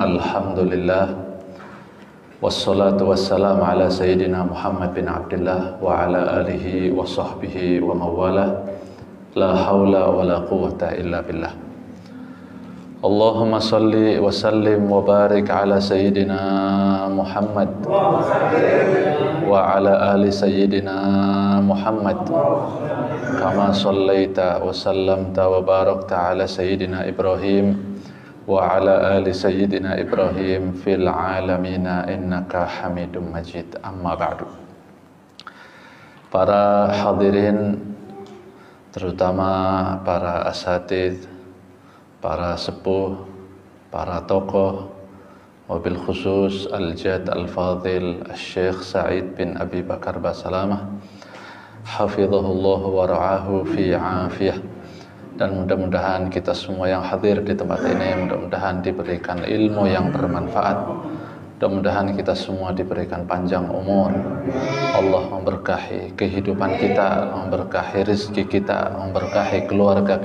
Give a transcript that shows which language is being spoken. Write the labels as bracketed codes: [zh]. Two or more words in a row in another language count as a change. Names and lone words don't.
[ar] الحمد لله. والصلاة والسلام على سيدنا محمد بن عبد الله وعلى آله وصحبه ومن والاه. لا حول ولا قوة إلا بالله. اللهم صل وسلم وبارك على سيدنا محمد وعلى آل سيدنا محمد كما صليت وسلمت وباركت على سيدنا إبراهيم وعلى آل سيدنا إبراهيم في العالمين إنك حميد مجيد. أما بعد. [id] Para hadirin, terutama para asatidz, para sepuh, para tokoh, [ar] وبالخصوص الجد الفاضل [id] Al-Syekh Sa'id bin Abi Bakar Basalamah [ar] حفظه الله ورعاه في عافية. [id] Dan mudah-mudahan kita semua yang hadir di tempat ini mudah-mudahan diberikan ilmu yang bermanfaat, mudah-mudahan kita semua diberikan panjang umur, Allah memberkahi kehidupan kita, memberkahi rezeki kita, memberkahi keluarga